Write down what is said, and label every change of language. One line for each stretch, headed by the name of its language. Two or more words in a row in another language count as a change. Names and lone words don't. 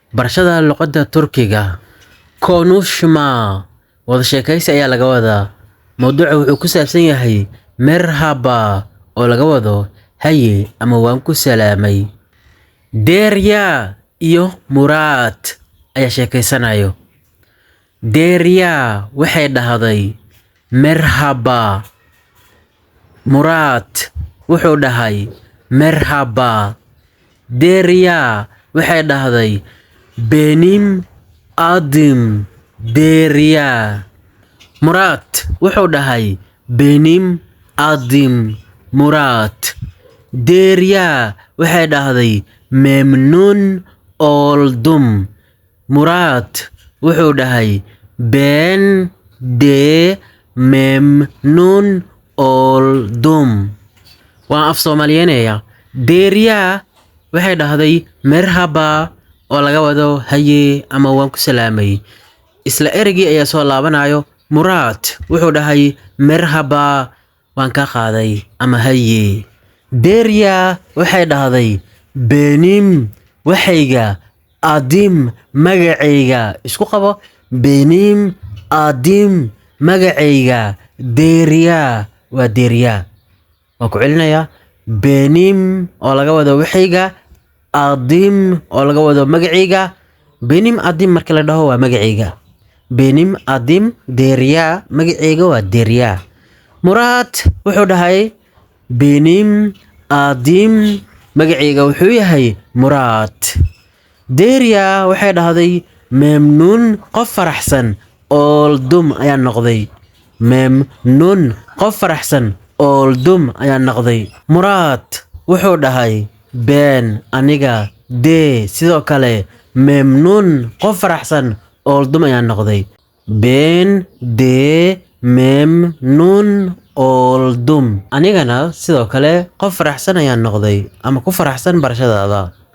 Somali: barashada luqadda Turkiga. Konuşma wada sheekaysi ayaa laga wadaa. Mawduucu wuxuu ku saabsan yahay merhaba oo laga wado haye ama waan ku salaamay. Derya iyo Murad ayaa sheekaysanayo. Derya waxay dhahday merhaba. Murad wuxuu dhahay merhaba. Derya waxay dhahday
Turkish: benim adım
Somali: Derya. Murad wuxuu dhahay
Turkish: benim adım
Somali: Murad. Derya waxay dhahday
Turkish: memnun oldum. Murad
Somali: wuxuu dhahay
Turkish: ben de memnun oldum.
Somali: Waan af Soomaaliyeynaya. Derya waxay dhahday merhaba oo laga wado haye ama waan ku salaamay. Isla erigii ayaa soo laabanayo. Murad wuxuu dhahay merhaba waan ka qaaday ama haye. Derya waxay dhahday benim waxayga adim magacayga. Isku qabo
Turkish: benim adim
Somali: magacayga Derya waa Derya. Waan ku celinaya benim oo laga wado waxayga adim oo laga wado magacayga.
Turkish: Benim adim
Somali: marka la dhaho waa magacayga.
Turkish: Benim adim
Somali: Derya magacayga waa Derya. Murad wuxuu dhahay
Turkish: benim adim
Somali: magacayga wuxuu yahay Murad. Derya waxay dhahday memnun qof faraxsan oldum ayaa noqday. Memnun qof faraxsan oldum ayaa noqday. Murad wuxuu dhahay ben aniga de sidoo kale memnun qof faraxsan oldum ayaa noqday.
Turkish: Ben de memnun oldum.
Somali: Anigana sidoo kale qof faraxsan ayaa noqday ama ku faraxsan barashadaada.